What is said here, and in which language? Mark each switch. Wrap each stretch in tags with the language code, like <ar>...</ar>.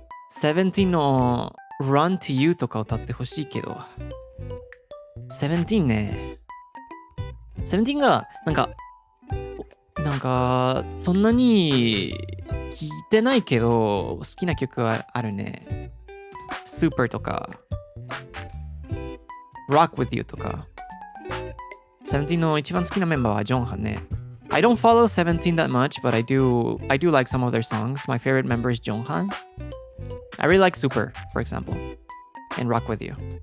<ja>Seventeen の Run to You とか歌ってほしいけど。 Seventeen ね。Seventeen がなんかそんなに聞いてないけど好きな曲はあるね。 Super とか Rock with You とか。 Seventeen の一番好きなメンバーはジョンハンね。</ja> <en>I don't follow Seventeen that much, but I do like some of their songs. My favorite member is Jonghan. I really like Super, for example, and Rock with You.</en>